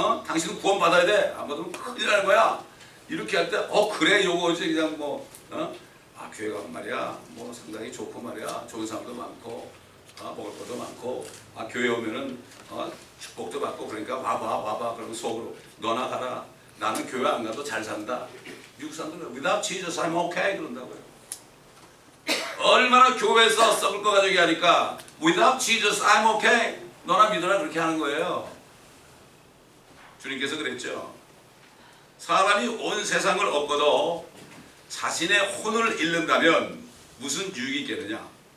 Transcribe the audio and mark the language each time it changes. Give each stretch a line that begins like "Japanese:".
Korean: 당신은 구원 받아야 돼. 안 받으면 큰일 나는 거야. 이렇게 할 때 그래 요거지 그냥 교회가 말이야 뭐 상당히 좋고 말이야 좋은 사람도 많고 먹을 것도 많고 교회 오면은 축복도 받고 그러니까 와봐 그러면 속으로 너나 가라. 나는 교회 안 가도 잘 산다. 미국 사람들은
English: without Jesus I'm okay
Korean: 그런다고요. 얼마나 교회에서 썩을 거 가지고 하니까
English: without Jesus I'm okay
Korean: 너나 믿어라 그렇게 하는 거예요. 주님께서 그랬죠. 사람이 온 세상을 얻고도 자신의 혼을 잃는다면 무슨 유익이 있겠느냐.